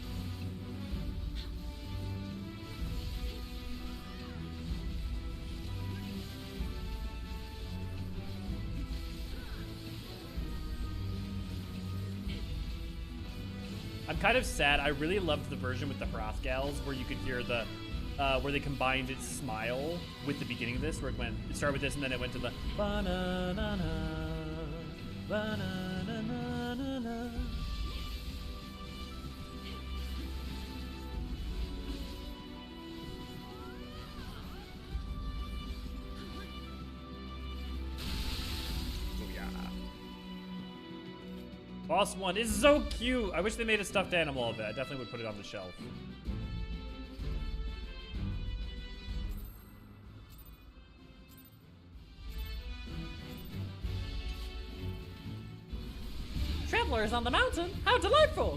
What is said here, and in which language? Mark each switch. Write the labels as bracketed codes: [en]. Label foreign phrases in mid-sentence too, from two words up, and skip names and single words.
[en] I'm kind of sad. I really loved the version with the Hrothgals where you could hear the where they combined its smile with the beginning of this, where it started with this and then it went to the ba-na-na-na, ba-na-na-na-na-na. Boss one is so cute. I wish they made a stuffed animal of it. I definitely would put it on the shelf. Travelers on the mountain, how delightful!